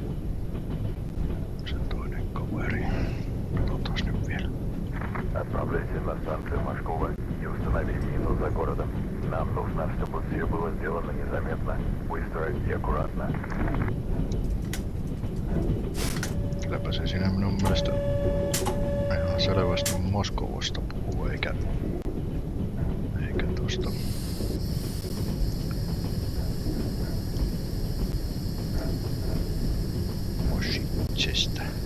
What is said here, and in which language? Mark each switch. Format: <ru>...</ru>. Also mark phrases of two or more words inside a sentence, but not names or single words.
<fi>Se toinen kaveri. Katsotaan nyt vielä.</fi> <ru>Отправляйся на станцию Машкова и установи мину за городом. Нам нужно, чтобы все было сделано незаметно, быстро и аккуратно.</ru> <fi>Kylläpä se siinä minun mielestä ihan selvästi Moskovosta puhuu, eikä tosta Moshitsestä.</fi>